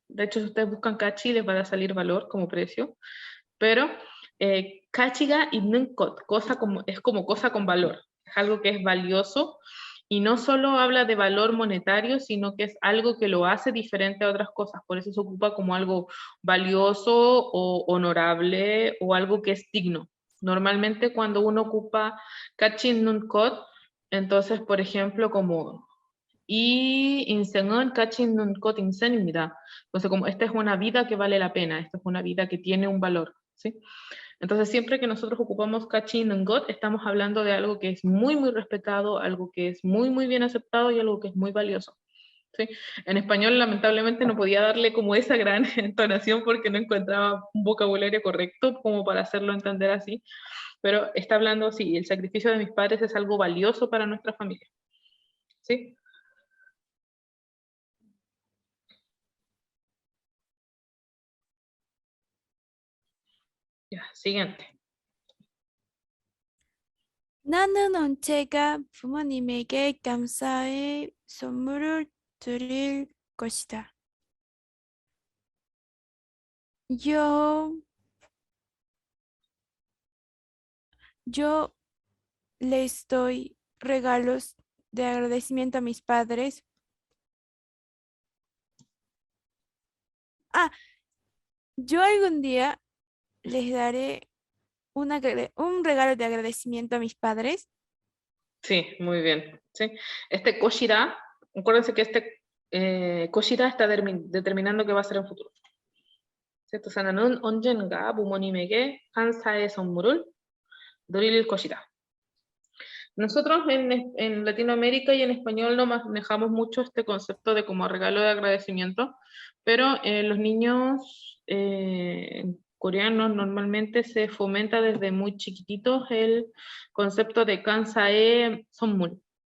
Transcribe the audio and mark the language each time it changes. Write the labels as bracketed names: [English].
[Spanish] De hecho, si ustedes buscan Kachi, les va a salir valor como precio, pero Kachiga y Nunkot, es como cosa con valor, es algo que es valioso, y no solo habla de valor monetario, sino que es algo que lo hace diferente a otras cosas, por eso se ocupa como algo valioso o honorable o algo que es digno. Normalmente cuando uno ocupa Kachi Nunkot, entonces, por ejemplo, como [Korean] y 인생은 가치 있는 것 인생입니다. [Spanish] Entonces, como esta es una vida que vale la pena, esta es una vida que tiene un valor, ¿sí? Entonces, siempre que nosotros ocupamos 가치 있는 것, estamos hablando de algo que es muy, muy respetado, algo que es muy, muy bien aceptado y algo que es muy valioso. ¿Sí? En español, lamentablemente, no podía darle como esa gran entonación porque no encontraba un vocabulario correcto como para hacerlo entender así, pero está hablando, sí, el sacrificio de mis padres es algo valioso para nuestra familia. ¿Sí? Ya, siguiente. [Korean] 나는 언제가 부모님에게 감사의 선물을 드릴 것이다. [Spanish] Yo, yo les doy regalos de agradecimiento a mis padres. Ah, yo algún día les daré un regalo de agradecimiento a mis padres. Sí, muy bien. ¿Sí? Este koshira, acuérdense que este koshira está determinando qué va a ser en futuro. ¿Cierto? [Korean] 나는 언젠가 부모님에게 감사의 선물을 드릴 것이다. [Spanish] Nosotros en Latinoamérica y en español no manejamos mucho este concepto de como regalo de agradecimiento, pero los niños coreanos normalmente se fomenta desde muy chiquititos el concepto de kansae 선물.